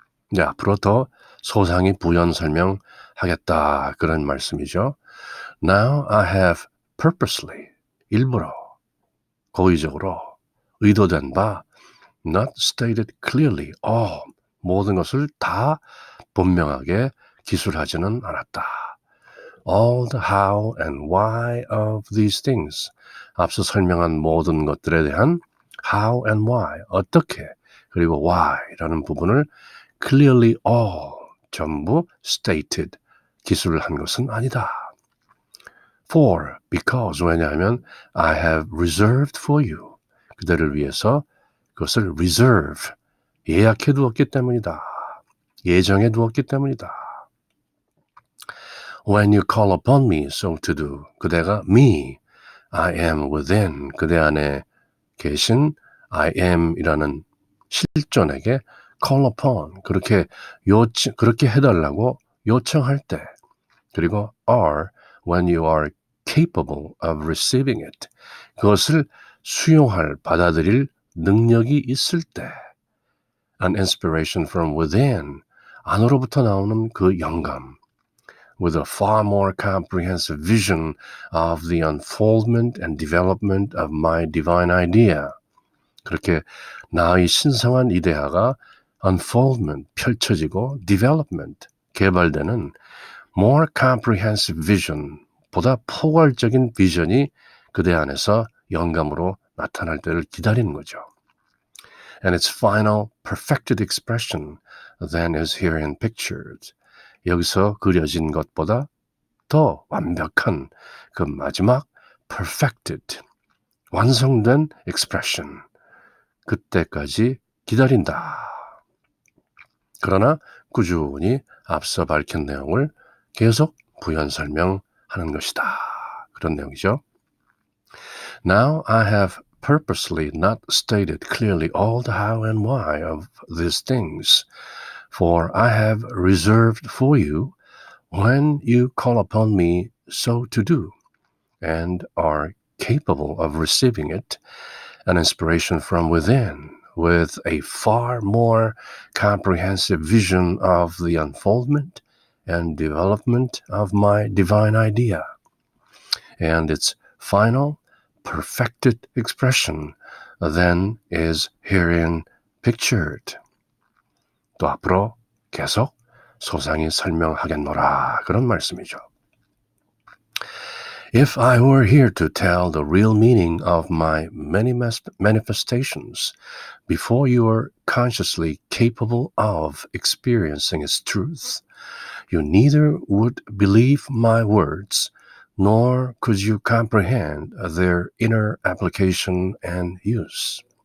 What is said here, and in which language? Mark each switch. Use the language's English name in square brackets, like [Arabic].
[Korean] 이제 앞으로 더 소상히 부연 설명하겠다 그런 말씀이죠. [English] Now I have purposely, [Korean] 일부러, 고의적으로, 의도된 바, [English] not stated clearly, [Korean] 모든 것을 다 분명하게 기술하지는 않았다. [English] All the how and why of these things. [Korean] 앞서 설명한 모든 것들에 대한 [English] how and why, [Korean] 어떻게, 그리고 why라는 부분을 [English] clearly all, [Korean] 전부 stated, 기술을 한 것은 아니다. [English] For, because, [Korean] 왜냐하면 [English] I have reserved for you. [Korean] 그대를 위해서 그것을 reserve, 예약해 두었기 때문이다. 예정해 두었기 때문이다. [English] When you call upon me so to do. [Korean] 그대가 [English] me, I am within. [Korean] 그대 안에 계신 I am이라는 실존에게 [English] call upon. [Korean] 그렇게 해달라고 요청할 때. [English] 그리고 are, when you are capable of receiving it. [Korean] 그것을 수용할, 받아들일 능력이 있을 때. [English] An inspiration from within. [Korean] 안으로부터 나오는 그 영감. [English] With a far more comprehensive vision of the unfoldment and development of my divine idea. [Korean] 그렇게 나의 신성한 이데아가 unfoldment, 펼쳐지고 development, 개발되는 [English] more comprehensive vision, [Korean] 보다 포괄적인 비전이 그대 안에서 영감으로 나타날 때를 기다리는 거죠. [English] And its final perfected expression then is herein pictured. [Korean] 여기서 그려진 것보다 더 완벽한 그 마지막 perfected, 완성된 expression, 그때까지 기다린다. 그러나 꾸준히 앞서 밝힌 내용을 계속 부연 설명하는 것이다. 그런 내용이죠. [English] Now I have purposely not stated clearly all the how and why of these things, for I have reserved for you when you call upon me so to do, and are capable of receiving it, an inspiration from within, with a far more comprehensive vision of the unfoldment and development of my divine idea, and its final, perfected expression then is herein pictured. [Korean] 또 앞으로 계속 소상히 설명하겠노라 그런 말씀이죠. [English] If I were here to tell the real meaning of my many manifestations before you are consciously capable of experiencing its truth, you neither would believe my words nor could you comprehend their inner application and use.